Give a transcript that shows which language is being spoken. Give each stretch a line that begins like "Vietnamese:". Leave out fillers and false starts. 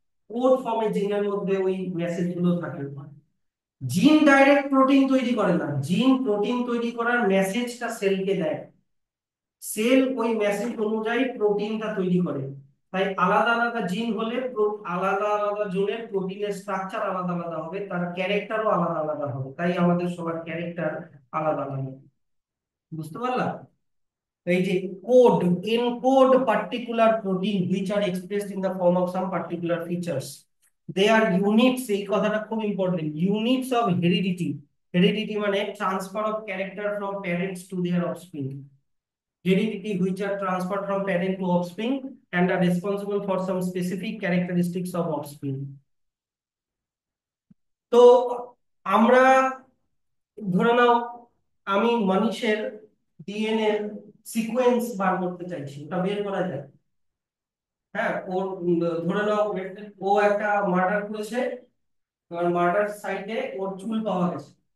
Bangla: Code ফর্মে জিনের মধ্যে ওই মেসেজ গুলো থাকে। জিন ডাইরেক্ট প্রোটিন তৈরি করে না, জিন প্রোটিন তৈরি করার মেসেজটা সেলকে দেয়। সেল ওই মেসেজ অনুযায়ী প্রোটিনটা তৈরি করে। তাই আলাদা আলাদা জিন হলে আলাদা আলাদা জনের প্রোটিনের স্ট্রাকচার আলাদা আলাদা হবে, তার ক্যারেক্টারও আলাদা আলাদা হবে। তাই আমাদের সবার ক্যারেক্টার আলাদা আলাদা। বুঝতে পারলা? এই যে
English: Code, encode particular protein which are expressed in the form of some particular features. They are units,
Bangla: এই কথাটা খুব important,
English: Units of heredity. Heredity মানে transfer of character from parents to their offspring. Heredity which are transferred from parent to offspring and are responsible for some specific characteristics of offspring.
Bangla: তো আমরা ধরে নাও আমি মানুষের DNA sequence বার করতে চাইছি, ওটা বের করা যায়। হ্যাঁ, ওর ধরে নাও ও একটা মার্ডার করেছে, এবার মার্ডার সাইটে ওর চুল পাওয়া গেছে।